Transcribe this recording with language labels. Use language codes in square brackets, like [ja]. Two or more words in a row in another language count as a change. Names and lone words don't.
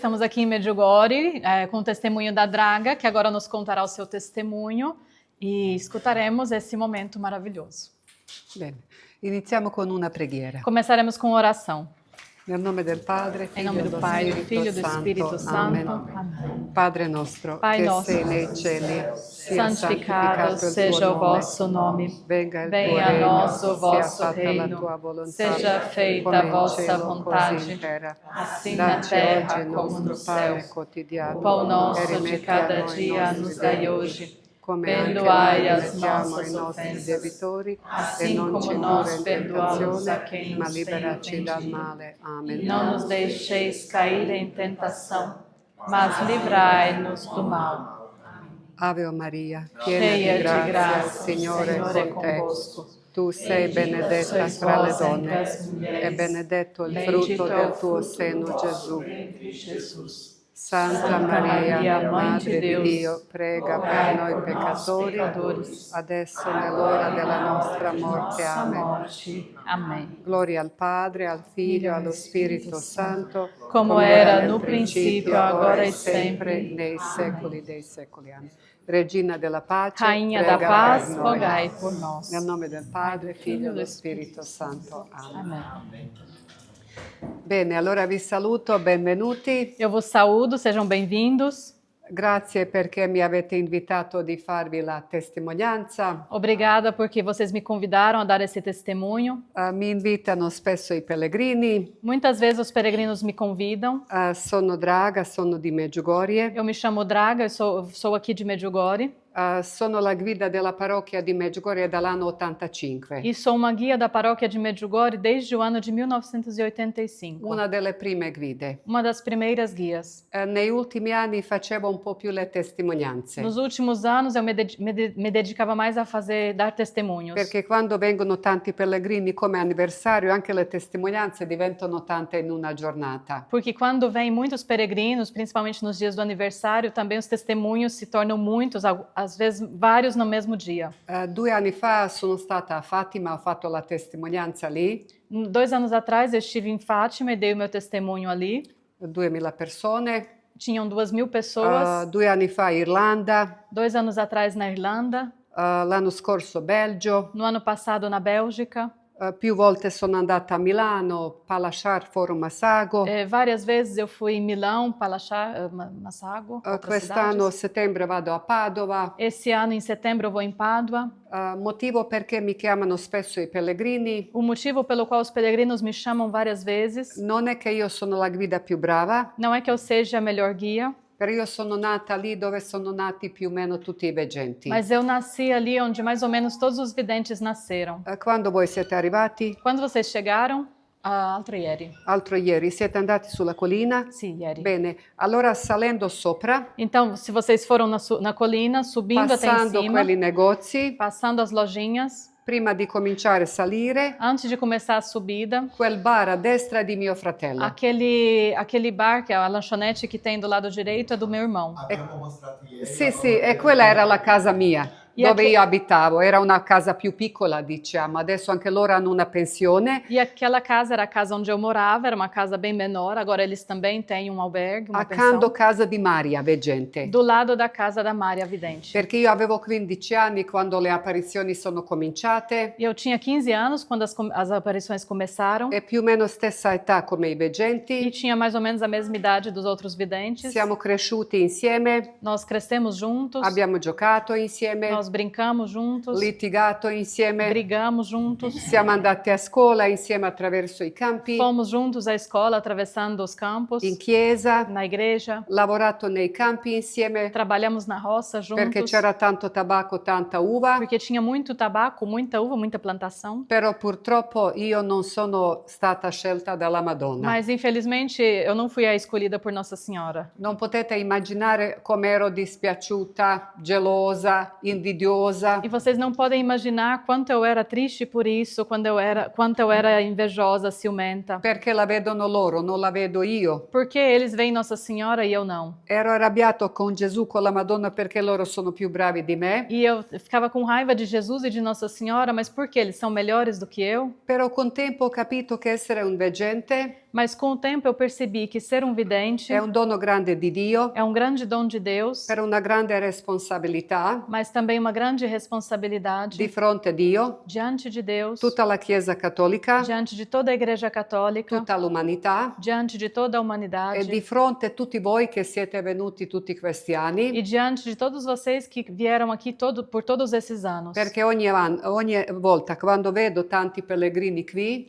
[pt] Estamos aqui em Medjugorje com o testemunho da Draga, que agora nos contará o seu testemunho e escutaremos esse momento maravilhoso. [it] Bene, iniziamo con una preghiera. [pt] Começaremos com oração. [it] Nel nome del Padre, [pt] Em nome do Pai, do Filho e do Espírito Santo. Amém. [it] Padre nostro, [pt] Pai [it] che [pt] nosso, [it] sei nei cieli, sia [pt] santificado [it] il [pt] seja [it] tuo [pt] o vosso nome. [it] venga il tuo [pt] Venha a [it] regno, [pt] nós o [it] sia [pt] vosso [it] fatta la [pt] reino. [it] tua volontà, [pt] Seja feita [it] come [pt] a [it] in [pt] vossa [it] cielo, così [pt] vontade, [it] in terra. [pt] assim na [it] Dacci [pt] terra [it] oggi il [pt] como [it] nostro [pt] no céu. [it] pane quotidiano, [pt] O pão [it] e [pt] nosso de [it] rimetti a [pt] cada [it] noi i [pt] dia [it] nostri [pt] nos dai [it] debiti, [pt] hoje. [it] come anche [pt] Perdoai [it] noi [pt] as [it] rimettiamo [pt] nossas [it] i nostri [pt] ofensas, [it] debitori, e [pt] assim [it] non ci [pt] como [it] indurre [pt] nós [it] in [pt] perdoamos a [it] tentazione, [pt] quem [it] ma [pt] nos tem [it] liberaci dal [pt] ofendido. [it] male. Amen. [pt] Não nos deixeis cair em tentação, mas livrai-nos do mal. [it] Ave Maria, [pt] Cheia [it] piena [pt] de graça, [it] il Signore [pt] Senhor [it] è [pt] é [it] con te. [pt] convosco. [it] Tu sei benedetta [pt] Sois [it] fra le [pt] vós entre [it] donne, [pt] as mulheres, [it] e benedetto il [pt] bendito [it] frutto [pt] é o [it] del tuo [pt] fruto [it] seno, [pt] do [it] Gesù. [pt] vosso ventre, Jesus. [it] Santa Maria, Madre di Dio, prega per noi peccatori, adesso e nell'ora della nostra morte. Amen. [pt] Amém. [it] Gloria al Padre, al Figlio, allo Spirito Santo, [pt] Como era no princípio, agora e sempre, [it] nei secoli dei secoli. Amen. Regina della pace, [pt] Rainha da [it] prega [pt] paz, [it] per noi. [pt] rogai por nós. [it] Nel nome del Padre, Figlio e dello Spirito Santo. Amen. [pt] Amém. [it] Bene, allora vi saluto, benvenuti. [pt] Eu vos saúdo, sejam bem-vindos. [it] Grazie perché mi avete invitato di farvi la testimonianza. [pt] Obrigada porque vocês me convidaram a dar esse testemunho. [it] Mi invitano spesso i pellegrini. [pt] Muitas vezes os peregrinos me convidam. [it] Sono Draga, sono di Medjugorje. [pt] Eu me chamo Draga, eu sou aqui de Medjugorje. [it] Sono la guida della parrocchia di Medjugorje dall'anno 85. [pt] E sou uma guia da paróquia de Medjugorje desde o ano de 1985. [it] Una delle prime guide. [pt] Uma das primeiras guias. [it] Negli ultimi anni facevo un po' più le testimonianze. [pt] Nos últimos anos eu me dedicava mais a dar testemunhos. [it] Perché quando vengono tanti pellegrini come anniversario, anche le testimonianze diventano tante in una giornata. [pt] Porque quando vêm muitos peregrinos, principalmente nos dias do aniversário, também os testemunhos se tornam muitos, às vezes vários no mesmo dia. [it] 2 anni fa sono stata a Fatima, ho fatto la testimonianza lì. [pt] 2 anos atrás eu estive em Fátima e dei o meu testemunho ali. [it] 2.000 persone. [pt] Tinham 2.000 pessoas. [it] 2 anni fa Irlanda. [pt] 2 anos atrás na Irlanda. [it] L'anno scorso Belgio. [pt] No ano passado na Bélgica. [it] Più volte sono andata a Milano, Palasciar, Forum Massago. [pt] Várias vezes eu fui em Milão, Palasciar, Massago. [it] Quest'anno a settembre vado a Padova. [pt] Esse ano em setembro eu vou em Pádua. [it] Motivo perché mi chiamano spesso i pellegrini. [pt] O motivo pelo qual os peregrinos me chamam várias vezes. [it] Non è che io sono la guida più brava. [pt] Não é que eu seja a melhor guia. [it] Però io sono nata lì dove sono nati più o meno tutti i veggenti. [pt] Mas eu nasci ali onde mais ou menos todos os videntes nasceram. [it] Quando voi siete arrivati? [pt] Quando vocês chegaram? [it] Altro ieri. Altro ieri. Siete andati sulla collina? Sì, ieri. Bene, allora salendo sopra. [pt] Então, se vocês foram na colina, subindo até em cima, [it] quelli negozi, [pt] passando as lojinhas, [it] prima di cominciare a salire, [pt] antes de começar a subida, [it] quel bar a destra di mio fratello. [pt] Aquele bar, que é a lanchonete que tem do lado direito, é do meu irmão. [it] Sì, e quella era la casa mia. Dove io abitavo, era una casa più piccola, diciamo, adesso anche loro hanno una pensione. [pt] E aquela casa era a casa onde eu morava, era uma casa bem menor, agora eles também têm um albergue, uma [it] Accanto [pt] pensão. [it] casa di Maria, veggente. [pt] Do lado da casa da Maria Vidente. [it] Perché io avevo 15 anni quando le apparizioni sono cominciate. [pt] Eu tinha 15 anos quando as aparições começaram. [it] E più o meno stessa età come i veggenti. [pt] E tinha mais ou menos a mesma idade dos outros videntes. [it] Siamo cresciuti insieme. [pt] Nós crescemos juntos. [it] Abbiamo giocato insieme. [pt] Nós brincamos juntos. [it] Litigato insieme. [pt] Brigamos juntos. [it] Siamo andati a scuola insieme attraverso i campi. [pt] Fomos juntos à escola atravessando os campos. [it] In chiesa. [pt] Na igreja. [it] Lavorato nei campi insieme. [pt] Trabalhamos na roça juntos. [it] Perché c'era tanto tabacco, tanta uva. [pt] Porque tinha muito tabaco, muita uva, muita plantação. [it] Però purtroppo io non sono stata scelta dalla Madonna. [pt] Mas infelizmente eu não fui a escolhida por Nossa Senhora. [it] Non potete immaginare come ero dispiaciuta, gelosa, invidiosa. [pt] E vocês não podem imaginar quanto eu era triste por isso, quanto eu era invejosa, ciumenta. [it] Perché la vedono loro, non la vedo io. [pt] Porque eles veem Nossa Senhora e eu não. [it] Ero arrabbiato con Gesù, con la Madonna, perché loro sono più bravi di me. [pt] E eu ficava com raiva de Jesus e de Nossa Senhora, mas por que eles são melhores do que eu? [it] Però con tempo ho capito che essere un veggente [pt] Mas com o tempo eu percebi que ser um vidente [it] è un dono grande di Dio, [pt] é um grande dom de Deus, [it] per una grande responsabilità [pt] mas também uma grande responsabilidade [it] di fronte a Dio, [pt] diante de Deus, [it] tutta la Chiesa cattolica, [pt] diante de toda a Igreja Católica, [it] tutta l'umanità [pt] diante de toda a [it] e [pt] humanidade [it] di fronte a tutti voi che siete venuti tutti questi anni, [pt] e diante de todos vocês que vieram aqui por todos esses anos. [it] perché ogni volta quando vedo tanti pellegrini qui,